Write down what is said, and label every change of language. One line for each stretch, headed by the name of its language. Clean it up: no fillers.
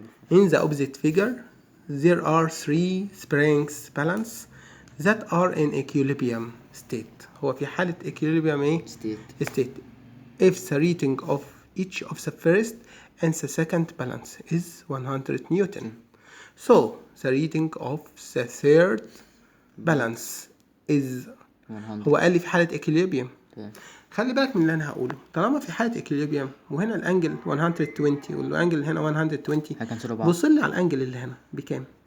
English: In the opposite figure there are 3 springs balance that are in equilibrium state.
Arabic: هو في حالة equilibrium ايه state.
English: If the rating of each of the first and the second balance is 100 Newton. So the rating of the third balance is 100.
Arabic: هو قال لي في حالة equilibrium. خلي بالك من اللي انا هقوله. طالما في حالة equilibrium وهنا الانجل 120 والانجل هنا 120، بص لي على الانجل اللي هنا بكام.